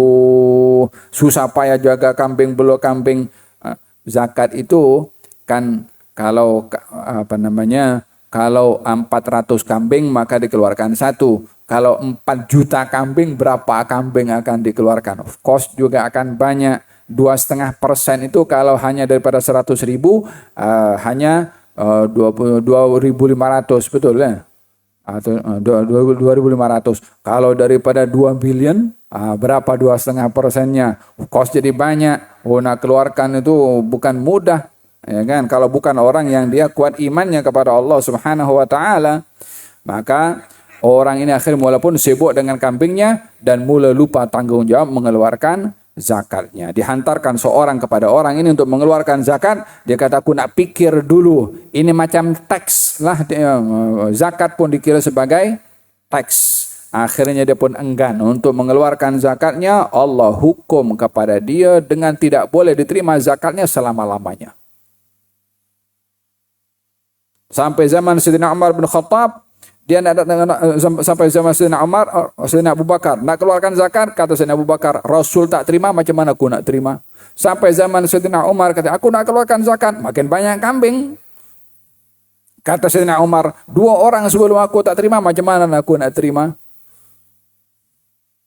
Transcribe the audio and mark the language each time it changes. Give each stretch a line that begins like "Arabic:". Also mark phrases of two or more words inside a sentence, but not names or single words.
Malay: Oh, susah payah jaga kambing, belum kambing. Zakat itu kan kalau kalau 400 kambing maka dikeluarkan 1. Kalau 4 juta kambing, berapa kambing akan dikeluarkan?
English: Of course
Malay: juga akan banyak. 2,5% itu kalau hanya daripada 100.000 hanya 2.500, betul ya? Atau 2.500. Kalau daripada 2 billion, berapa 2,5%-nya?
English: Of course
Malay: jadi banyak. Oh, nak keluarkan itu bukan mudah. Ya kan, kalau bukan orang yang dia kuat imannya kepada Allah
Arabic: سبحانه وتعالى,
Malay: maka orang ini akhirnya walaupun sibuk dengan kambingnya dan mulai lupa tanggung jawab mengeluarkan zakatnya. Dihantarkan seorang kepada orang ini untuk mengeluarkan zakat, dia kata, aku nak pikir dulu. Ini macam teks lah, zakat pun dikira sebagai teks. Akhirnya dia pun enggan untuk mengeluarkan zakatnya. Allah hukum kepada dia dengan tidak boleh diterima zakatnya selama-lamanya. Sampai zaman Sayyidina Umar bin Khattab, dia nak sampai zaman Sayyidina Umar, Sayyidina Abu Bakar nak keluarkan zakat, kata Sayyidina Abu Bakar, Rasul tak terima, macam mana aku nak terima? Sampai zaman Sayyidina Umar, kata, aku nak keluarkan zakat, makin banyak kambing. Kata Sayyidina Umar, 2 orang sebelum aku tak terima, macam mana aku nak terima?